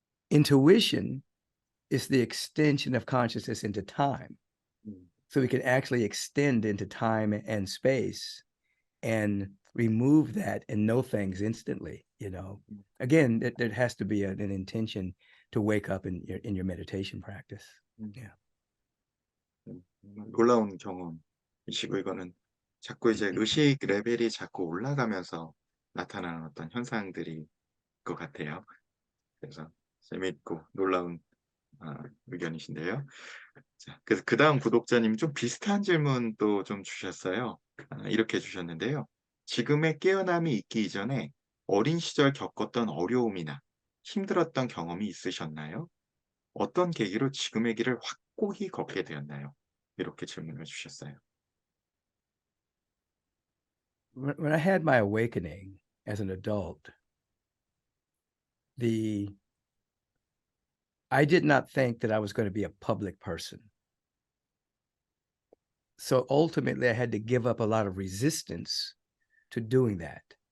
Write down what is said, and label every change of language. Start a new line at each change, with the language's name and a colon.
English: Intuition is the extension of consciousness into time. Mm. So we can actually extend into time and space and remove that and know things instantly. Again, there has to be an intention to wake up in your meditation practice. 음. Yeah.
Korean: 놀라운 경험이시고 이거는 자꾸 이제 의식 레벨이 자꾸 올라가면서 나타나는 어떤 현상들이 것 같아요. 그래서 재미있고 놀라운 의견이신데요. 자, 그래서 그다음 구독자님 좀 비슷한 질문 또 좀 주셨어요. 이렇게 주셨는데요. 지금의 깨어남이 있기 이전에 어린 시절 겪었던 어려움이나 힘들었던 경험이 있으셨나요? 어떤 계기로 지금의 길을 확고히 걷게 되었나요? 이렇게 질문을 주셨어요.
English: When I had my awakening as an adult, I did not think that I was going to be a public person. So ultimately, I had to give up a lot of resistance to doing that.